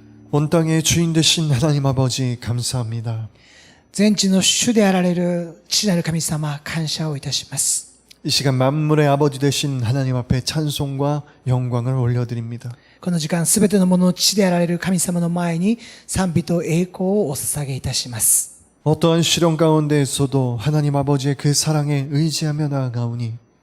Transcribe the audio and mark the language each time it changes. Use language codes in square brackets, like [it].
[ko] 온 땅의 주인 되신 하나님 아버지 감사합니다. [ja] 全地の主であられる父なる神様、感謝をいたします。 [ko] 이 시간 만물의 아버지 되신 하나님 앞에 찬송과 영광을 올려드립니다. [ja] この時間、すべてのものの父であられる神様の前に賛美と栄光をお捧げいたします。 [ko] 어떠한 시련 가운데에서도 하나님 아버지의 그 사랑에 의지하며 나아가오니